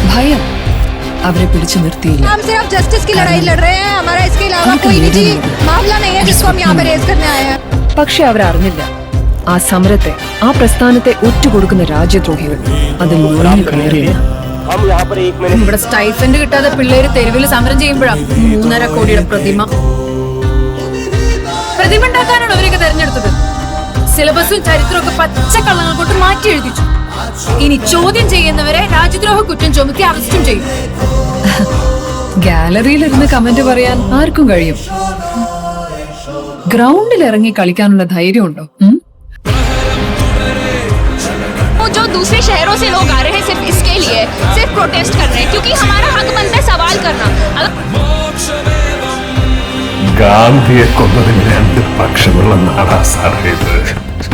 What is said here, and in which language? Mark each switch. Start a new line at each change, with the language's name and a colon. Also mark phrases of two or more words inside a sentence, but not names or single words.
Malayalam: ഭയം അവരെ പിടിച്ചു നിർത്തിയില്ല.
Hindi: हम सिर्फ जस्टिस की लड़ाई लड़ रहे हैं, हमारा इसके अलावा कोई निजी मामला नहीं है जिसको हम यहाँ पे रेज करने आए हैं.
Malayalam: പക്ഷെ അവരറിഞ്ഞില്ല ആ സമരത്തെ, ആ പ്രസ്ഥാനത്തെ ഒറ്റുകൊടുക്കുന്ന രാജ്യദ്രോഹികൾ അതിൽ നുഴഞ്ഞു കയറിയില്ല. ഇവിടെ സ്റ്റൈഫൻഡ് കിട്ടാതെ പിള്ളേര് തെരുവിൽ സമരം ചെയ്യുമ്പോഴാണ് 3.5 കോടിയുടെ പ്രതിമ ഉണ്ടാക്കാനാണ് അവരൊക്കെ തെരഞ്ഞെടുത്തത്. സിലബസും ചരിത്രമൊക്കെ പച്ചക്കള്ളങ്ങൾ കൊണ്ട് മാറ്റി എഴുതിച്ചു. ഇനി ചോദ്യം ചെയ്യുന്നവരെ രാജ്യദ്രോഹ കുറ്റം ചുമത്തി അറസ്റ്റും ചെയ്യും. ഗാലറിയിലിരുന്ന് കമന്റ് പറയാൻ ആർക്കും കഴിയും. ഗ്രൗണ്ടിൽ ഇറങ്ങി കളിക്കാനുള്ള ധൈര്യമുണ്ടോ?
Hindi: जो दूसरे शहरों से लोग आ रहे हैं सिर्फ इसके लिए, सिर्फ प्रोटेस्ट कर रहे हैं क्योंकि हमारा हक बनता है सवाल करना.
Malayalam: ഗാന്ധിയെ കൊന്നതിന് 2 പക്ഷമുള്ള നാടാ സാറേ ഇത്.